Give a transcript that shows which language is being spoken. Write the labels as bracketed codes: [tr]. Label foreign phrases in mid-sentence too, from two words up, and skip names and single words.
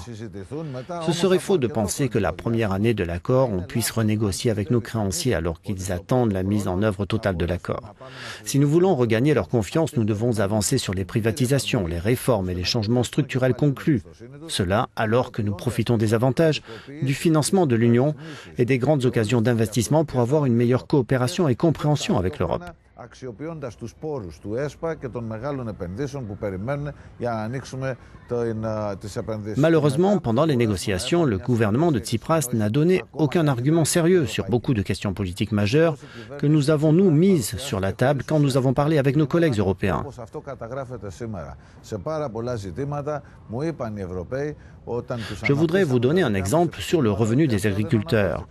[fr] Ce serait faux de penser que la première année de l'accord, on puisse renégocier avec nos créanciers alors qu'ils attendent la mise en œuvre totale de l'accord. Si nous voulons regagner leur confiance, nous devons avancer sur les privatisations, les réformes et les changements structurels conclus. Cela alors que nous profitons des avantages, du financement de l'Union et des grandes occasions d'investissement pour avoir une meilleure coopération et compréhension avec l'Europe. [el] Αξιοποιώντας τους πόρους του ΕΣΠΑ και των μεγάλων επενδύσεων που περιμένουν για να ανοίξουμε τις επενδύσεις. [fr] Malheureusement, pendant les négociations, le gouvernement de Tsipras n'a donné aucun argument sérieux sur beaucoup de questions politiques majeures que nous avons, nous, mises sur la table quand nous avons parlé avec nos collègues européens. Je voudrais vous donner un exemple sur le revenu des agriculteurs.